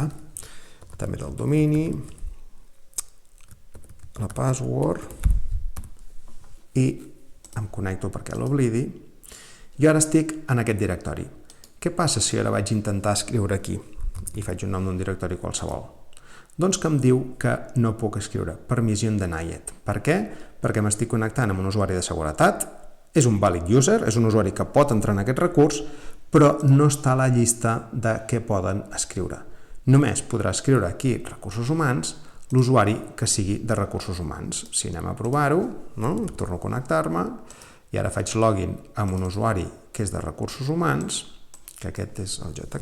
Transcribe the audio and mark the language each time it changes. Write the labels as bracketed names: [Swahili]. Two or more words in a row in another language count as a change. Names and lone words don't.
[Catalan] També del domini, la password, i em connecto perquè l'oblidi. Jo ara estic en aquest directori. Què passa si ara vaig intentar escriure aquí i faig un nom d'un directori qualsevol? Doncs que em diu que no puc escriure, [English] permission denied. [Catalan] Per què? Perquè m'estic connectant amb un usuari de seguretat, és un [English] valid user, [Catalan] és un usuari que pot entrar en aquest recurs, però no està a la llista de què poden escriure. Només podrà escriure aquí recursos humans l'usuari que sigui de recursos humans. Si anem a provar-ho, torno a connectar-me, i ara faig login amb un usuari que és de recursos humans, que aquest és el J.